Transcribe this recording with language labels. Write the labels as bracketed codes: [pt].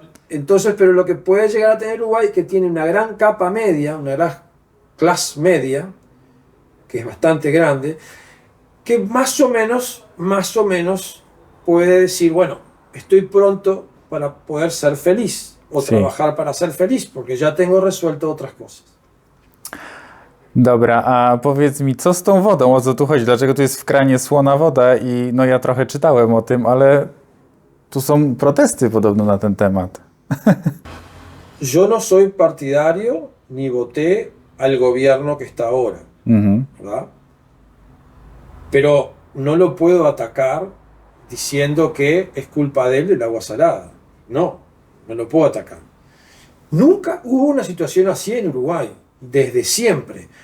[es] Entonces, pero lo que puede llegar a tener Uruguay, que tiene una gran capa media, una gran clase media, que es bastante grande, que más o menos puede decir, bueno, estoy pronto para poder ser feliz o Sí. trabajar para ser feliz, porque ya tengo resuelto otras cosas. [pl] Dobra, a powiedz mi, co z tą wodą? O co tu chodzi? Dlaczego tu jest w kranie słona woda? I no ja trochę czytałem o tym, ale tu są protesty podobno na ten temat. [es] Yo no soy partidario ni voté al gobierno que está ahora, Mhm. ¿verdad? Pero no lo puedo atacar diciendo que es culpa de él del agua salada. No, no lo puedo atacar. Nunca hubo una situación así en Uruguay, desde siempre.